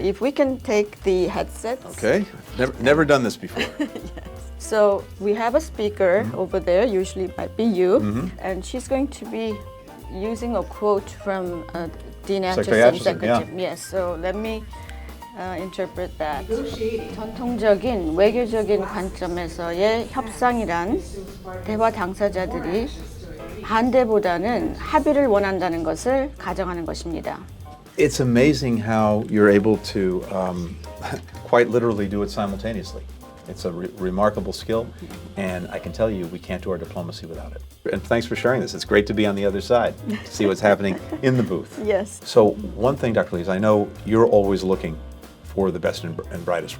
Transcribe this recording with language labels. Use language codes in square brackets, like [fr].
[en] So if we can take the headsets. Okay. Never done this before. So we have a speaker over there, usually it might be you, and she's going to be using a quote from Dean Acheson, Secretary. Yes, so let me interpret that. [ko] 전통적인 외교적인 관점에서의 협상이란 대화 당사자들이 반대보다는 합의를 원한다는 것을 가정하는 것입니다. [en] It's amazing how you're able to quite literally do it simultaneously. It's a remarkable skill, and I can tell you we can't do our diplomacy without it. And thanks for sharing this. It's great to be on the other side, to see what's happening in the booth. Yes. So one thing, Dr. Lee, is I know you're always looking for the best and brightest.